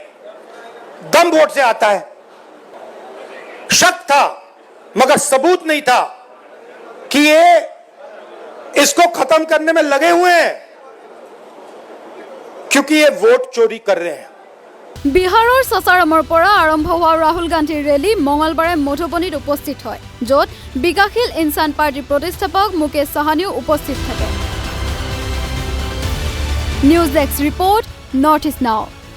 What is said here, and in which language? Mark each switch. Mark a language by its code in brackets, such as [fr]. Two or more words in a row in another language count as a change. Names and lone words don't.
[hi] दम वोट से आता है। शक था मगर सबूत नहीं था कि ये इसको खत्म करने में लगे हुए हैं, क्योंकि ये वोट चोरी कर रहे हैं। [as] बिहाৰৰ সাসাৰামৰ পৰা আৰম্ভ হোৱা ৰাহুল গান্ধীৰ ৰেলী মঙলবাৰে মধুবনীত উপস্থিত হয়, য'ত বিকাশশীল ইনসান পাৰ্টিৰ প্ৰতিষ্ঠাপক মুকেশ সাহানীও উপস্থিত থাকে। [en] news desk report, North East Now.